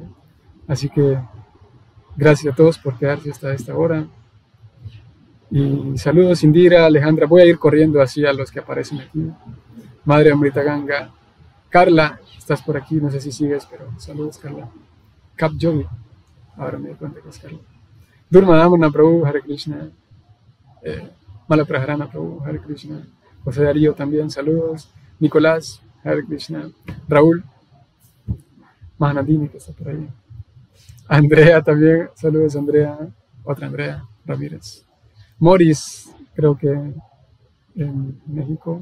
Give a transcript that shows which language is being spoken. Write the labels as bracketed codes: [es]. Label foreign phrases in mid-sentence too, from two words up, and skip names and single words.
[es] Así que gracias a todos por quedarse hasta esta hora. Y saludos Indira, Alejandra, voy a ir corriendo así a los que aparecen aquí. Madre Amrita Ganga, Carla, estás por aquí, no sé si sigues, pero saludos Carla. Cap Yogi, ahora me doy cuenta que es Carla. Durma Damana Prabhu, Hare Krishna. Malapraharana Prabhu, Hare Krishna. José Darío también, saludos. Nicolás, Hare Krishna. Raúl, Mahanadini, que está por ahí. Andrea también, saludos Andrea. Otra Andrea Ramírez. Morris, creo que en México.